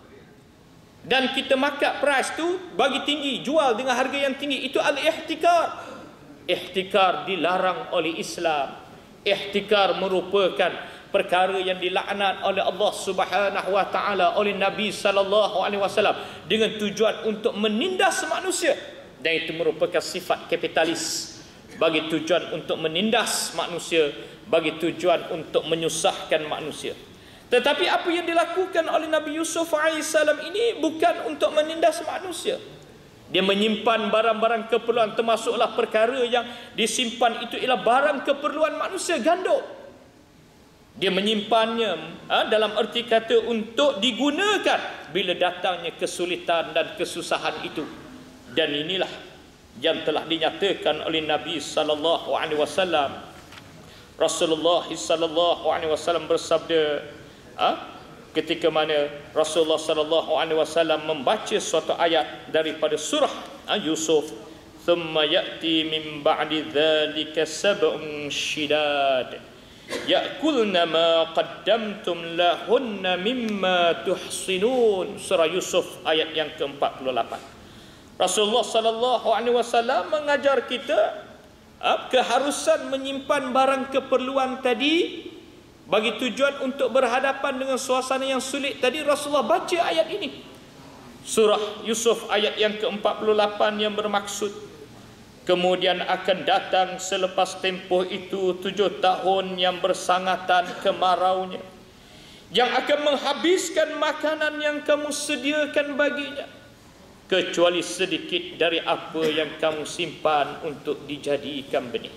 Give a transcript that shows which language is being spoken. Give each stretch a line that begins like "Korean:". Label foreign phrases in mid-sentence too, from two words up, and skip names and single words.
Malay: Dan kita
English: markup price
Malay: tu bagi tinggi, jual dengan harga yang tinggi. Itu al-ihtikar. Ihtikar dilarang oleh Islam. Ihtikar merupakan perkara yang dilaknat oleh Allah
Arabic: سبحانه وتعالى,
Malay: oleh Nabi
Arabic: صلى الله عليه وسلم,
Malay: dengan tujuan untuk menindas manusia. Dan itu merupakan sifat kapitalis, bagi tujuan untuk menindas manusia, bagi tujuan untuk menyusahkan manusia. Tetapi apa yang dilakukan oleh Nabi Yusuf AS ini bukan untuk menindas manusia. Dia menyimpan barang-barang keperluan, termasuklah perkara yang disimpan itu ialah barang keperluan manusia, gandum. Dia menyimpannya dalam erti kata untuk digunakan bila datangnya kesulitan dan kesusahan itu. Dan inilah yang telah dinyatakan oleh Nabi
Arabic: صلى الله عليه وسلم.
Malay: Rasulullah
Arabic: صلى الله عليه وسلم
Malay: bersabda, ketika mana Rasulullah
Arabic: صلى الله عليه وسلم
Malay: membaca suatu ayat daripada surah Yusuf,
Arabic: ثم يأتي من بعد ذلك سبع شداد يأكلن ما قدمتم لهن مما تحصنون.
Malay: Surah Yusuf ayat yang ke-48. Rasulullah
Arabic: صلى الله عليه وسلم
Malay: mengajar kita keharusan menyimpan barang keperluan tadi bagi tujuan untuk berhadapan dengan suasana yang sulit tadi. Rasulullah baca ayat ini, surah Yusuf ayat yang ke-48, yang bermaksud kemudian akan datang selepas tempoh itu 7 tahun yang bersangatan kemaraunya, yang akan menghabiskan makanan yang kamu sediakan baginya, kecuali sedikit dari apa yang kamu simpan untuk dijadikan benih.